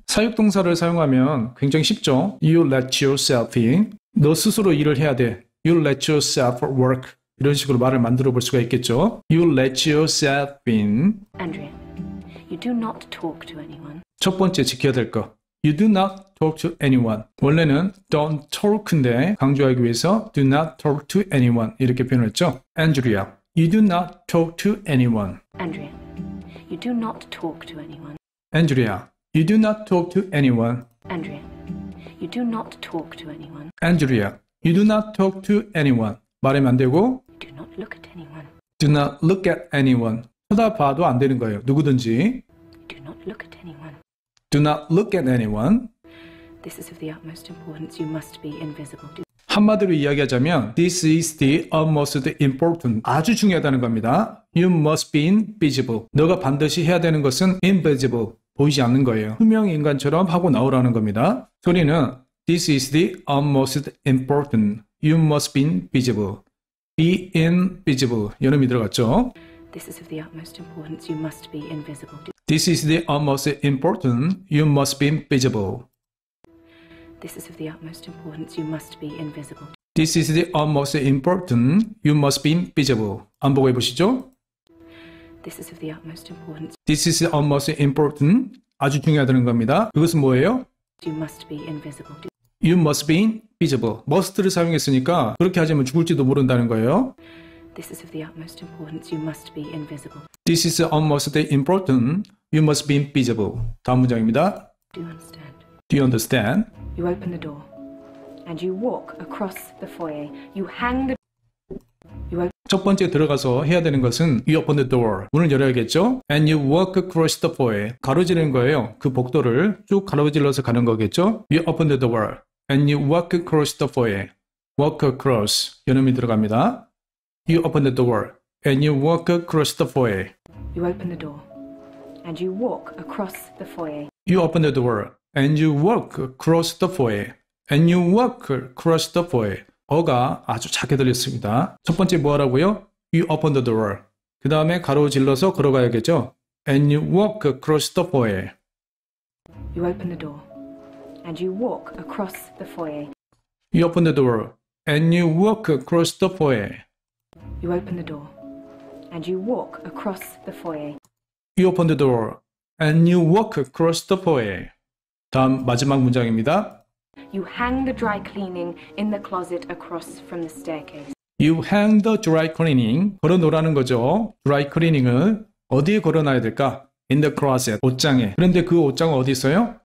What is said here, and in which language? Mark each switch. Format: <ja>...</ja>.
<ko>사역동사를 사용하면 굉장히 쉽죠.</ko> <en>You let yourself in.</en> <ko>너 스스로 일을 해야 돼.</ko> <en>You let yourself work.</en> <ko>이런 식으로 말을 만들어 볼 수가 있겠죠.</ko> <en>You let yourself in. Andrea, you do not talk to anyone.</en> <ko>첫 번째 지켜야 될 거.</ko> <en>You do not talk to anyone.</en> <ko>원래는 don't talk인데 강조하기 위해서</ko> <en>do not talk to anyone 이렇게 표현했죠. Andrea, you do not talk to anyone. Andrea, you do not talk to anyone. Andrea, you do not talk to anyone. Andrea, you do not talk to anyone. Andrea, you do not talk to anyone.</en> <ko>말하면 안 되고</ko> <en>Do not look at anyone. do not look at anyone.</en> <ko>쳐다봐도 안 되는 거예요. 누구든지.</ko> <en>Do not look at anyone. Do not look at anyone. This is of the utmost importance. You must be invisible.</en> <ko>한마디로 이야기하자면</ko> <en>This is the utmost important.</en> <ko>아주 중요하다는 겁니다.</ko> <en>You must be invisible.</en> <ko>너가 반드시 해야 되는 것은</ko> <en>invisible.</en> <ko>보이지 않는 거예요. 투명 인간처럼 하고 나오라는 겁니다.</ko> <en>소리는 This is the utmost important. You must be invisible. Be invisible.</en> <ko>여름이 들어갔죠?</ko> <en>This is of the utmost importance. You must be invisible. This is the utmost important. You must be invisible. This is of the utmost importance. You must be invisible. This is the utmost important. You must be invisible.</en> <ko>안 보고 해보시죠.</ko> <en>This is of the utmost importance. This is the utmost important.</en> <ko>아주 중요하다는 겁니다. 그것은 뭐예요?</ko> <en>You must be invisible. You must be invisible.</en> <ko>must를 사용했으니까 그렇게 하자면 죽을지도 모른다는 거예요.</ko> <en>This is of the utmost importance. You must be invisible. This is almost important. You must be invisible.</en> <ko>다음 문장입니다.</ko> <en>Do you understand? Do you understand? You open the door and you walk across the foyer. You hang the</en> <ko>첫 번째 들어가서 해야 되는 것은</ko> <en>You open the door.</en> <ko>문을 열어야겠죠?</ko> <en>And you walk across the foyer.</en> <ko>가로지르는 거예요. 그 복도를 쭉 가로질러서 가는 거겠죠?</ko> <en>You open the door. And you walk across the foyer. Walk across.</en> <ko>연음이 들어갑니다.</ko> <en>You open the door. And you walk across the foyer. You open the door and you walk across the foyer. You open the door. And you walk across the foyer. And you walk across the foyer.</en> <ko>어가 아주 작게 들렸습니다. 첫 번째 뭐 하라고요?</ko> <en>You open the door.</en> <ko>그 다음에 가로질러서 걸어가야겠죠?</ko> <en>And you walk across the foyer. You open the door and you walk across the foyer. You open the door. And you walk across the foyer. You open the door and you walk across the foyer. You open the door. And you walk across the foyer.</en> <ko>다음 마지막 문장입니다.</ko> <en>You hang the dry cleaning in the closet across from the staircase. You hang the dry cleaning.</en> <ko>걸어놓으라는 거죠. dry cleaning을 어디에 걸어놔야 될까?</ko> <en>In the closet.</en> <ko>옷장에. 그런데 그 옷장은 어디 있어요?</ko>